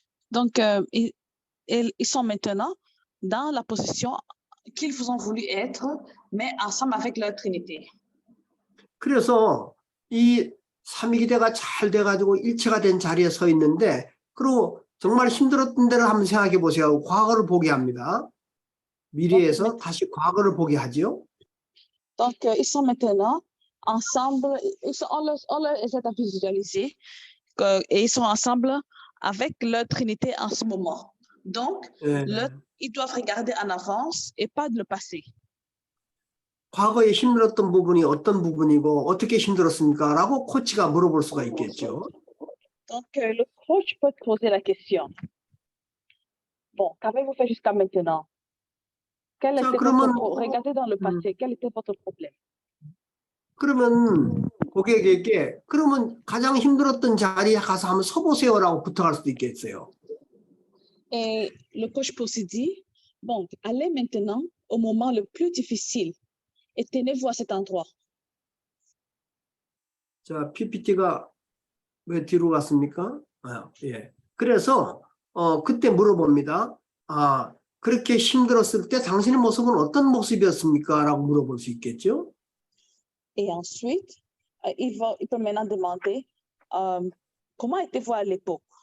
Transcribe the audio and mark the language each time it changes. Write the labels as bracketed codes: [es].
[fr] Donc, ils sont maintenant dans la position qu'ils vous ont voulu être, mais ensemble avec leur Trinité. [ko] 그래서 이 삼위기대가 잘 돼가지고 일체가 된 자리에 서 있는데, 그리고 정말 힘들었던 데를 한번 생각해 보세요. 과거를 보게 합니다. 미래에서 다시 과거를 보게 하죠. [fr] Donc, ils sont maintenant ensemble, on leur aide à visualiser et ils sont ensemble avec leur Trinité en ce moment. Donc, [ko] 예. [fr] ils doivent regarder en avance et pas le passé. [ko] 과거에 힘들었던 부분이 어떤 부분이고 어떻게 힘들었습니까? 라고 코치가 물어볼 수가 있겠죠. [fr] Donc, le coach peut te poser la question. Bon, qu'avez-vous fait jusqu'à maintenant? Quel était regardez dans le passé, quel était votre problème? [ko] 그러면 고객에게 그러면 가장 힘들었던 자리에 가서 한번 서보세요라고 부탁할 수도 있겠어요. [fr] Et le coach peut aussi dire, bon, allez maintenant au moment le plus difficile et tenez-vous à cet endroit. [ko] 자, PPT가 왜 뒤로 갔습니까? 예. 그래서 그때 물어봅니다. 그렇게 힘들었을 때 당신의 모습은 어떤 모습이었습니까? 라고 물어볼 수 있겠죠. [fr] Et ensuite, il peut maintenant demander, comment étiez-vous à l'époque?